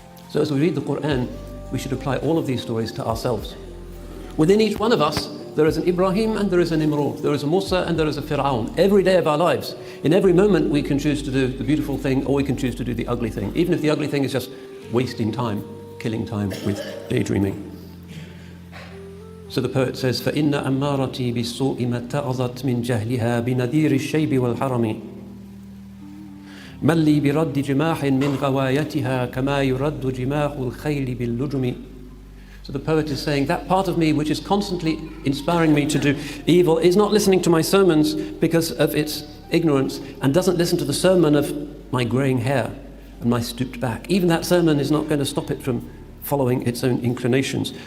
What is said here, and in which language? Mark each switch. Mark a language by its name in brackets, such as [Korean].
[English] So as we read the Quran, we should apply all of these stories to ourselves. Within each one of us, there is an Ibrahim and there is an Nimrod, there is a Musa and there is a Fir'aun. Every day of our lives, in every moment we can choose to do the beautiful thing or we can choose to do the ugly thing, even if the ugly thing is just wasting time, killing time with daydreaming. [Arabic] So the poet says, فَإِنَّ أَمَّارَتِي بِالسُّوءِ مَا اتَّعَظَتْ مِنْ جَهْلِهَا بِنَذِيرِ الشَّيْبِ وَالْحَرَمِ مَنْ لِي بِرَدِّ جِمَاحٍ مِنْ غَوَايَتِهَا كَمَا يُرَدُّ جِمَاحُ الْخَيْلِ بِاللُّجُمِ. [English] So the poet is saying that part of me which is constantly inspiring me to do evil is not listening to my sermons because of its ignorance and doesn't listen to the sermon of my greying hair and my stooped back. Even that sermon is not going to stop it from following its own inclinations.